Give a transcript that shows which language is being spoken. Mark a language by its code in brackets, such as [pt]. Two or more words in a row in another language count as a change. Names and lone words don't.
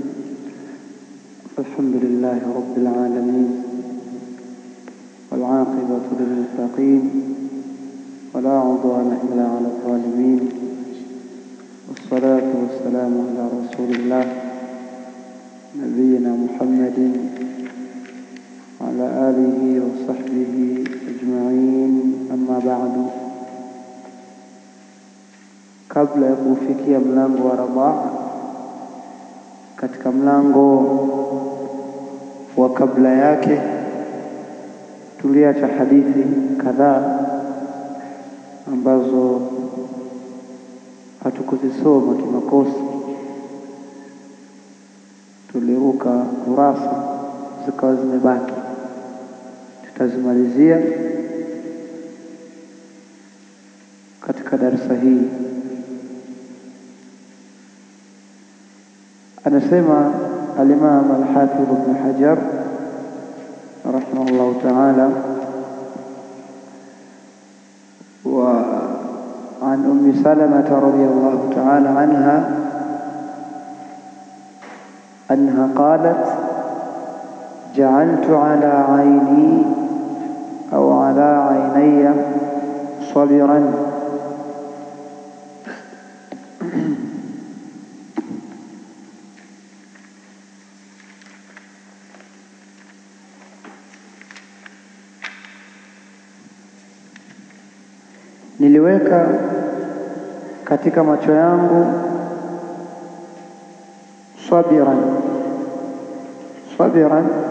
[ar] الحمد لله رب العالمين، والعاقبة للمتقين، ولا عدوان إلا على الظالمين، والصلاة والسلام على رسول الله نبينا محمد وعلى آله وصحبه أجمعين. أما بعد، [sw] kabla ya kufikia mlango wa radaa, katika mlango wa kabla yake tuliacha hadithi kadhaa ambazo hatukuzisoma kimakosa. Tuliruka kurasa zikawa zimebaki, tutazimalizia katika darasa hii. Anasema al-Imam al-Hafidh Ibn Hajar [ar] رحمه الله تعالى, وعن أم سلمة رضي الله تعالى عنها قالت جعلت على عيني أو على عينيّ صبرا [sw] niliweka katika macho yangu sabiran